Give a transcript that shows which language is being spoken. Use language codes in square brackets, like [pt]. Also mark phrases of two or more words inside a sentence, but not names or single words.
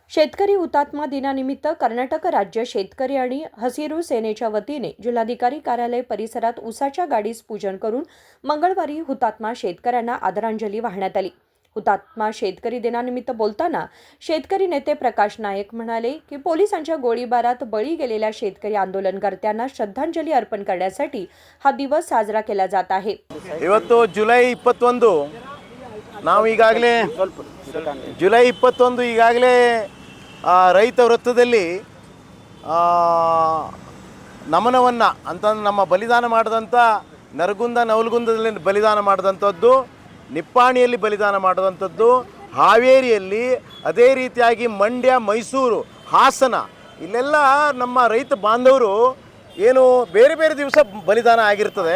[mr] शेतकरी हुतात्मा दिनानिमित्त कर्नाटक राज्य शेतकरी आणि हसिरू सेनेच्या वतीने जिल्हाधिकारी कार्यालय परिसरात ऊसाच्या गाडीस पूजन करून मंगळवारी हुतात्मा शेतकऱ्यांना आदरांजली वाहण्यात आली। हुतात्मा शेतकरी दिनानिमित्त बोलताना शेतकरी नेते प्रकाश नायक म्हणाले की पोलिसांच्या गोळीबारात बळी गेलेल्या शेतकरी आंदोलनकर्त्यांना श्रद्धांजली अर्पण करण्यासाठी हा दिवस साजरा केला जात आहे। [kn] ಇವತ್ತು ಜುಲೈ 21 ನಾವು ಈಗಾಗಲೇ ಜುಲೈ 21 ಈಗಾಗಲೇ ರೈತ ವೃತ್ತದಲ್ಲಿ ನಮನವನ್ನು ಅಂತಂದ್ರೆ ನಮ್ಮ ಬಲಿದಾನ ಮಾಡಿದಂಥ ನರಗುಂದ ನವಲಗುಂದದಲ್ಲಿ ಬಲಿದಾನ ಮಾಡಿದಂಥದ್ದು, ನಿಪ್ಪಾಣಿಯಲ್ಲಿ ಬಲಿದಾನ ಮಾಡಿದಂಥದ್ದು, ಹಾವೇರಿಯಲ್ಲಿ, ಅದೇ ರೀತಿಯಾಗಿ ಮಂಡ್ಯ, ಮೈಸೂರು, ಹಾಸನ ಇಲ್ಲೆಲ್ಲ ನಮ್ಮ ರೈತ ಬಾಂಧವರು ಏನು ಬೇರೆ ಬೇರೆ ದಿವಸ ಬಲಿದಾನ ಆಗಿರ್ತದೆ।